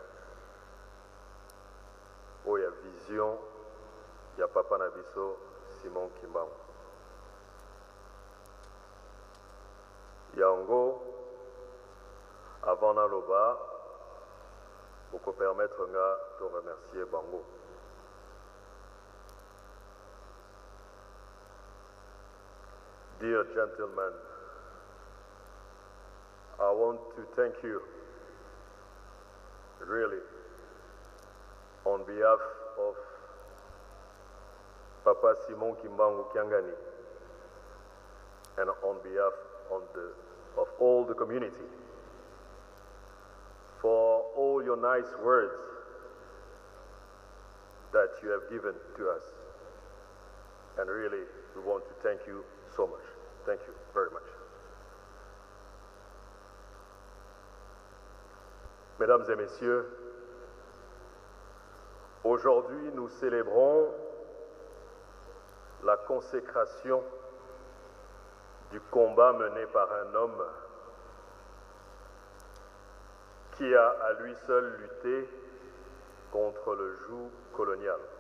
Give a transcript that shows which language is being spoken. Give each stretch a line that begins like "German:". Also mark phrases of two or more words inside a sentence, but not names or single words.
Lingala: O ya vision ya papa na biso Simon Kimbangu. Yango avant na loba
French: pour permettre
Lingala: nga de remercier bango.
English: Dear gentlemen, I want to thank you, really, on behalf of Papa Simon Kimbangu Kiangani and on behalf of all the community, for all your nice words that you have given to us. And really, we want to thank you so much. Thank you very much.
French: Mesdames et messieurs, aujourd'hui nous célébrons la consécration du combat mené par un homme qui a à lui seul lutté contre le joug colonial.